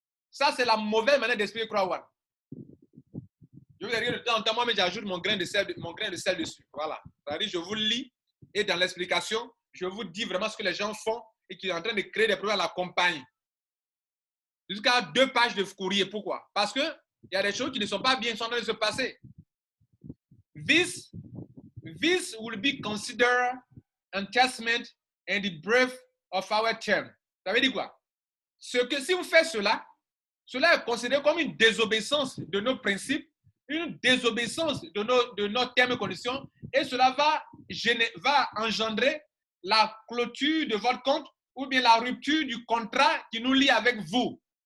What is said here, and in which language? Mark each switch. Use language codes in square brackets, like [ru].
[fr] Ça, c'est la mauvaise manière d'expliquer Croix-One. Je vous ai dit de temps en temps, moi, mais j'ajoute mon grain de sel dessus. Voilà. C'est-à-dire, je vous lis et dans l'explication, je vous dis vraiment ce que les gens font et qui est en train de créer des problèmes à la compagnie. Jusqu'à 2 pages de courrier. Pourquoi? Parce qu'il y a des choses qui ne sont pas bien, qui sont en train de se passer. [en] This will be considered enticement and the breadth of our term. [fr] Ça veut dire quoi? Si vous faites cela, cela est considéré comme une désobéissance de nos principes, une désobéissance de nos termes et conditions, et cela va engendrer la clôture de votre compte ou bien la rupture du contrat qui nous lie avec vous.